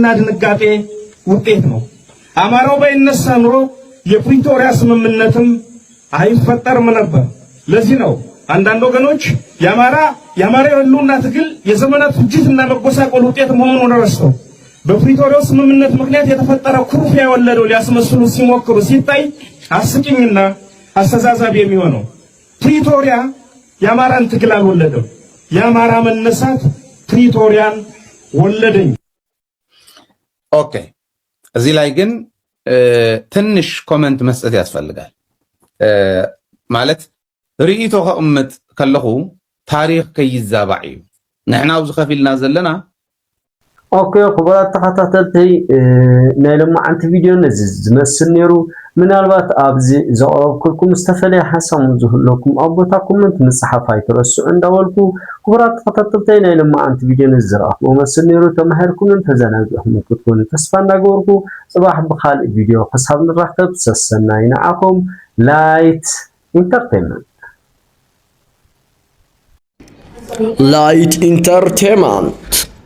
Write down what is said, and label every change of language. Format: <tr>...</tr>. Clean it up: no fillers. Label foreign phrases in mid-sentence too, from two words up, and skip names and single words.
<am>ድንጋጤ ውጤት ነው አማራው ባይነሳ ኑሮ የፕሪቶሪያ ስምምነትም አይፈጠርም ነበር ለዚህ ነው አንዳንድ ወገኖች የአማራ ህልውና ትግል የዘመናት ፍጅትና መጎሳቆል ውጤት መሆኑን ረስተው በፕሪቶሪያው ስምምነት ምክንያት የተፈጠረ ኩርፊያ የወለደው ሊያስመስሉ ሲሞክሩ ሲታይ አስቂኝና አስተዛዛቢ የሚሆነው ፕሪቶሪያ የአማራን ትግል አልወለደም የአማራ መነሳት ፕሪቶሪያን ወለደኝ። ኦኬ እዚህ ላይ ግን ትንሽ ኮመንት መስጠት ያስፈልጋል።</am> <ti>ማለት ርኢቶ ከእምት ከለኹ ታሪክ ከይዛባዕ እዩ ንሕና ኣብዚ ከፊልና ዘለና ኦኬ ክቡራት ተኸታተልቲ ናይ ሎማዓንቲ ቪድዮ ነዚ ዝመስል ነይሩ ምናልባት ኣብዚ ዘቕረብኩልኩም ዝተፈለየ ሓሳብ ዝህለኩም ኣብ ቦታ ኮመንት ምፅሓፍ ኣይትረስዑ እንዳበልኩ ክቡራት ተኸታተልቲ ናይ ሎማዓንቲ ቪድዮ ነዚ ዝረኣኽሞ መስል ነይሩ ተማሂርኩምን ተዘናጊዕኹምን ክትኮኑ ተስፋ እናገበርኩ ፅባሕ ብካልእ ቪድዮ ክሳብ ንራኸብ ሰሰናይ ንዓኹም ላይት ኢንተርቴይንመንት</ti>